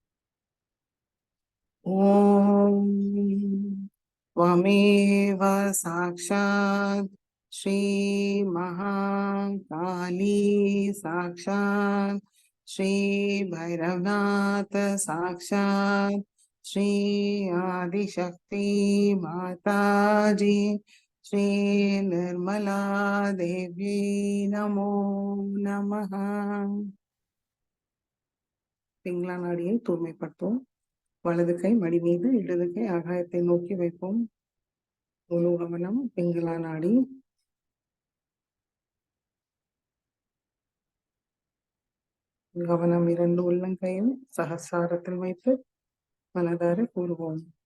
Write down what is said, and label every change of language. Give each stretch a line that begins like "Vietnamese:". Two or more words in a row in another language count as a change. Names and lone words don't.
Sanskrit: ओम त्वमेव साक्षात श्री महाकाली साक्षात श्री भैरवनाथ साक्षात श्री आदिशक्ति माताजी श्री निर्मला देवी नमो नमः।
Tamil: பிங்களா நாடியை தூய்மைப்படுத்தும். வலது கை மடி மீது, இடது கை ஆகாயத்தை நோக்கி வைப்போம். முழு கவனம் பிங்களா நாடி. கவனம் இரண்டு உள்ளங்கையும் சகசாரத்தில் வைத்து மனதார கூறுவோம்.